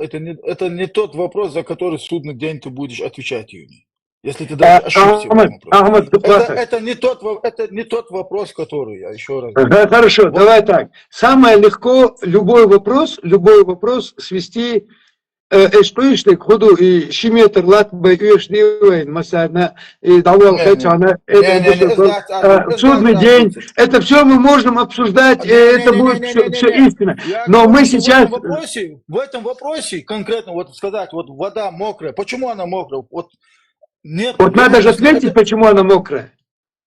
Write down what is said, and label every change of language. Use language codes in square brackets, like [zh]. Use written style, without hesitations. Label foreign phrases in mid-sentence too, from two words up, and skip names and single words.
[ru] Это не тот вопрос, за который судный день ты будешь отвечать, Юни. Если ты даже ошибся. Это не тот вопрос, который я еще раз. Хорошо, давай так. Самое легко любой вопрос свести эшпришлик ходу и шиметр латбай эшдивайн масана и давал хачана судный день. Это все мы можем обсуждать, это будет все истина. Но мы сейчас в этом вопросе конкретно вот сказать, вот вода мокрая, почему она мокрая? Вот нет. Вот надо же ответить, почему она мокрая.